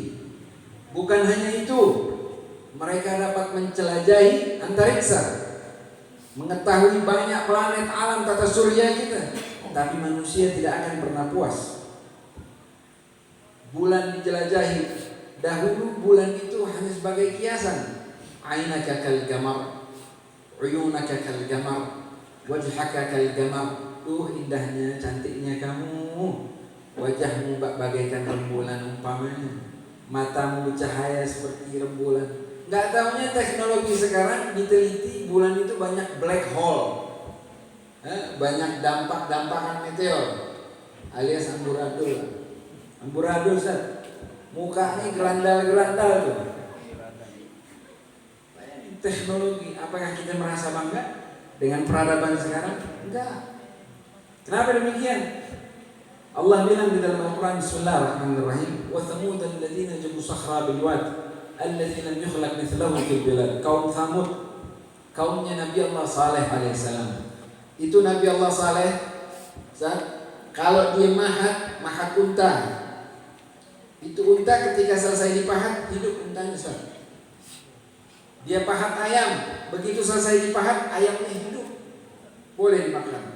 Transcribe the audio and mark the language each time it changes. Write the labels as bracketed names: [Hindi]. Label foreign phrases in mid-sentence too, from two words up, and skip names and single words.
[Indonesian] Bukan hanya itu, mereka dapat menjelajahi antariksa, mengetahui banyak planet alam tata surya kita. Tapi manusia tidak akan pernah puas. Bulan dijelajahi. Dahulu bulan itu hanya sebagai kiasan. [Arabic] عيناك كالقمر، عيونك كالقمر، وجهك كالقمر. [Indonesian] Indahnya, cantiknya kamu, wajahmu bagaikan rembulan umpamanya, matamu cahaya seperti rembulan. Gak taunya teknologi sekarang diteliti, bulan itu banyak [English] black hole, [Indonesian] banyak dampak-dampakan meteor alias amburadul. Amburadul Ustaz, mukanya gerandal-gerandal tuh. Teknologi, apakah kita merasa bangga dengan peradaban sekarang? Enggak. Kenapa demikian? Allah bilang di dalam Al-Quran, [Arabic] بسم الله الرحمن الرحيم، وثمود الذين جابوا الصخر بالواد الذي لم يخلق مثله في البلاد. [Indonesian] Kaum Thamud, kaumnya Nabi Allah Saleh alaihissalam. Itu Nabi Allah Saleh, kalau dia mahat unta, itu unta ketika selesai dipahat, hidup untanya Ustaz. Dia pahat ayam, begitu selesai dipahat, ayamnya hidup, boleh dimakan.